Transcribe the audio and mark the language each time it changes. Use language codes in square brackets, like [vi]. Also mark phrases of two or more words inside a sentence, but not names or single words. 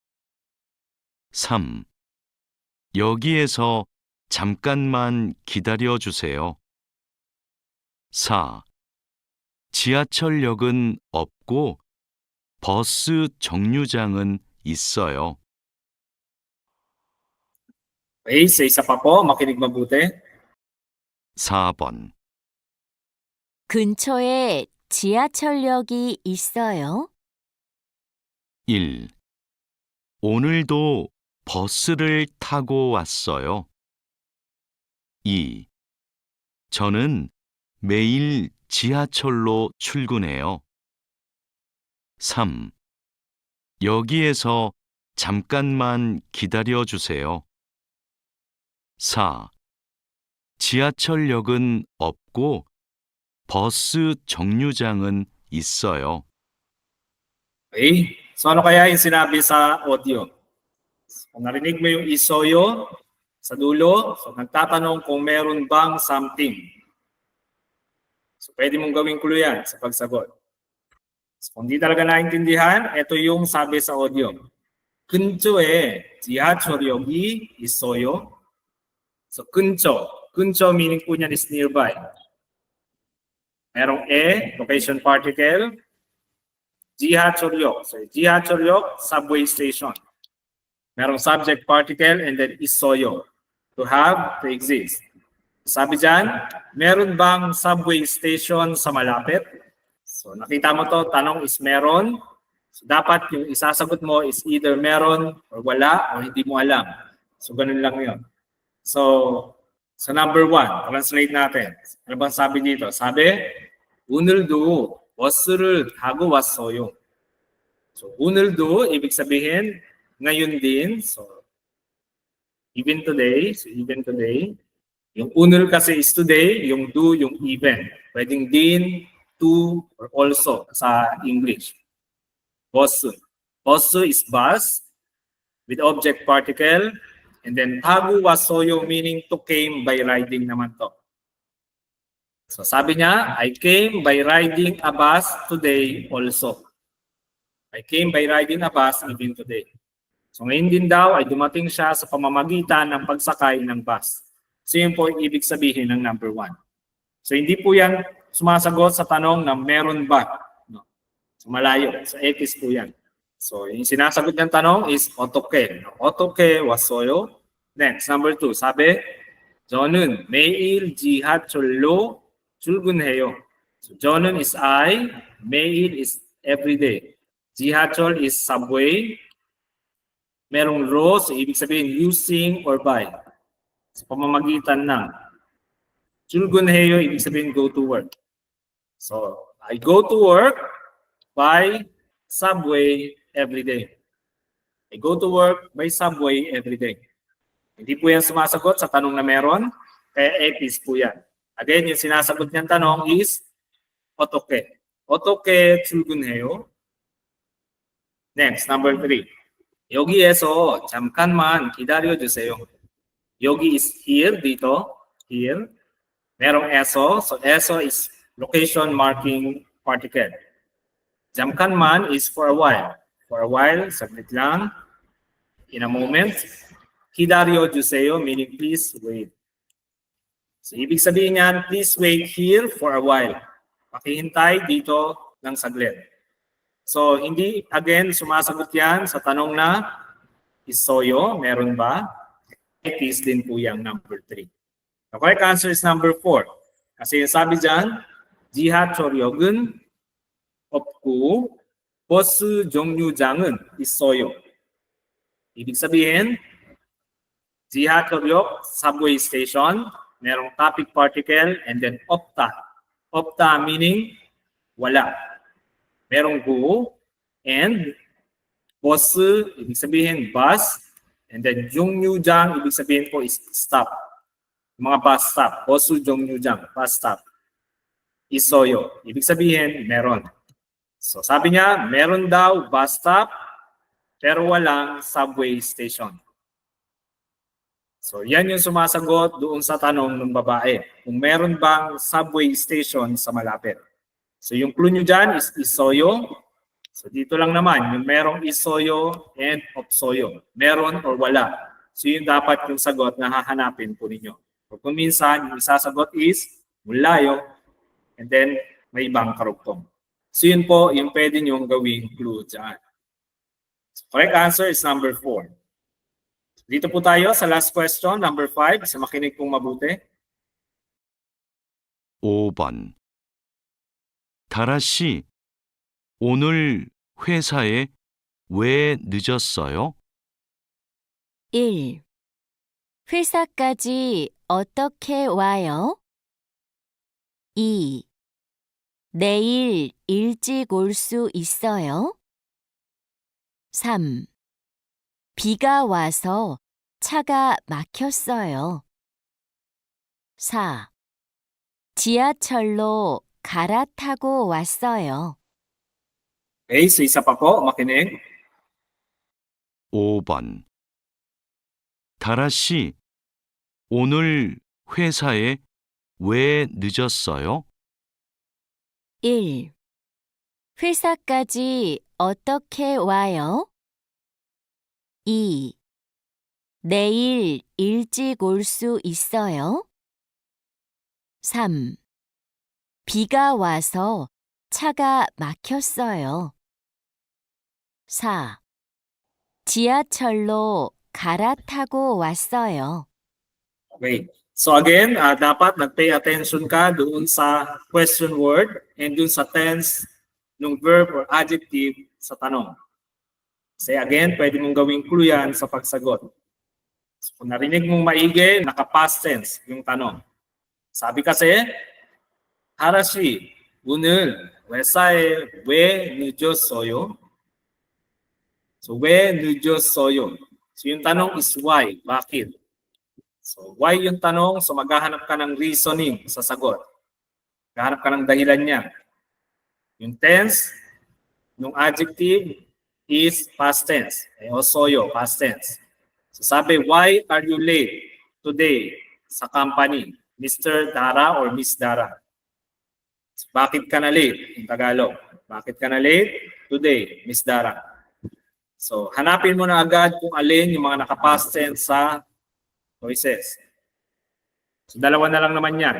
[ko] 3. 여기에서 잠깐만 기다려 주세요. 4. 지하철역은 없고 버스 정류장은 있어요. [tl] Okay, sa isa pa po, makinig mabuti. [ko] 4번. 근처에 지하철역이 있어요? 1. 오늘도 버스를 타고 왔어요. 2. 저는 매일 지하철로 출근해요. 3. 여기에서 잠깐만 기다려 주세요. 4. 지하철역은 없고 버스 정류장은 있어요. [tl] Okay, so ano kaya yung sinabi sa audio? Kung narinig mo yung isoyo sa dulo, so nagtatanong kung meron bang something. So pwede mong gawing clue yan sa pagsagot. So, kung di talaga naintindihan, ito yung sabi sa audio. [ko] 근처에 지하철역이 있어요. [tl] So 근처 meaning po niyan [en] is nearby. [tl] Merong location particle. [ko] 지하철역, so 지하철역, [en] subway station. [tl] Merong [en] subject particle and then [tl] 있어요, [en] to have, to exist. [tl] Sabi dyan, meron bang [en] subway station [tl] sa malapit? So nakita mo to, tanong is meron. So dapat yung isasagot mo is either meron or wala or hindi mo alam. So ganun lang yun. So number 1, translate natin. Ano bang sabi dito? Sabi, [ko] 오늘도 버스를 타고 왔어요. [tl] So 오늘도 ibig sabihin ngayon din. [en] So even today, [tl] yung 오늘 kasi [en] is today, [tl] yung do yung even. Pwedeng din, [en] to, or also sa English. 버스. 버스 is bus with object particle, and then [ko] 타고 왔어요 [en] meaning to came by riding naman to. [tl] So sabi niya, [en] I came by riding a bus today also. I came by riding a bus even today. [tl] So ngayon din daw ay dumating siya sa pamamagitan ng pagsakay ng bus. So yun po yung ibig sabihin ng number 1. So hindi po yan sumasagot sa tanong na meron ba. No. So malayo. Sa X po yan. So yung sinasagot ng tanong is 어떻게. [ko] 어떻게 왔어요? [en] Next, number 2. [ko] 사비, 저는 매일 지하철로 출근해요. [en] So 저는 is I, 매일 is everyday. 지하철 is subway. [tl] Merong 로, so ibig sabihin [en] using or by. [tl] Sa pamamagitan ng. 출근해요, ibig sabihin [en] go to work. So I go to work by subway every day. I go to work by subway every day. [tl] Hindi po yan sumasagot sa tanong na meron, kaya epis po yan. Again, yung sinasagot niyang tanong is 어떻게. [ko] 어떻게 출근해요? [en] Next, number 3. [ko] 여기에서 잠깐만 기다려 주세요. [en] 여기 is here, dito, here. Merong eso, so eso is location marking particle. 잠깐만 is for a while. For a while, [tl] saglit lang. [en] In a moment. [ko] 기다려 주세요, [en] meaning please wait. So, [tl] ibig sabihin niyan, [en] please wait here for a while. [tl] Pakihintay dito ng saglit. So, hindi, again, sumasagot yan sa tanong na, isoyo, meron ba? Is din po yung number 3. [en] The correct answer is number 4. [tl] Kasi yung sabi dyan, [ko] 지하철역은 없고, 버스 정류장은 있어요. [tl] Ibig sabihin, 지하철역, [en] subway station, [tl] merong [en] topic particle, and then [tl] 없다. 없다 meaning wala. Merong go, and 버스, ibig sabihin bus, and then 정류장, ibig sabihin po is stop. Mga [en] bus stop, [ko] 버스 정류장, [en] bus stop. [ko] 있어요, [tl] ibig sabihin meron. So sabi niya, meron daw [en] bus stop, [tl] pero walang [en] subway station. [tl] So yan yung sumasagot doon sa tanong ng babae. Kung meron bang [en] subway station [tl] sa malapit. So yung clue nyo dyan is Isoyo. So dito lang naman, yung merong Isoyo and Opsoyo. Meron or wala. So yun dapat yung sagot na hahanapin po ninyo. So kung minsan, yung isasagot is Mulayo and then may ibang karugtong. So yun po, yung pwede nyong gawing clue dyan. So correct answer is number 4. Dito po tayo sa last question, number 5. Sa makinig pong mabuti. [ko] 5번. 다라 씨, 오늘 회사에 왜 늦었어요? 1. 회사까지 어떻게 와요? 2. 내일 일찍 올 수 있어요? 3. 비가 와서 차가 막혔어요. 4. 지하철로 갈아타고 왔어요. [tl] Okay, so isa pa po, makinig. [ko] 5번. 다라 씨, 오늘 회사에 왜 늦었어요? 1. 회사까지 어떻게 와요? 2. 내일 일찍 올 수 있어요? 3. 비가 와서 차가 막혔어요. 4. 지하철로 갈아타고 왔어요. [en] Okay. [tl] So again, dapat nag-pay attention ka doon sa question word and doon sa tense ng [en] verb or adjective [tl] sa tanong. Kasi again, pwede mong gawing clue yan sa pagsagot. So, kung narinig mong maigi, naka- [en] past tense [tl] yung tanong. Sabi kasi, [ko] 하라씨, 오늘 회사에 왜 늦었어요? So, 왜 늦었어요? [tl] So, yung tanong is why, bakit? [en] So, why yung tanong? [tl] So, maghahanap ka ng reasoning sa sagot. Maghahanap ka ng dahilan niya. Yung tense, yung [en] adjective is past tense. Osoyo, past tense. So, sabi, why are you late today sa company? Mr. [tl] Dara or Miss Dara? So, bakit ka na late? [en] In Tagalog. [tl] Bakit ka na [en] late today, Miss Dara? [tl] So, hanapin mo na agad kung alin yung mga naka- [en] past tense [tl] sa choices. So, dalawa na lang naman yan.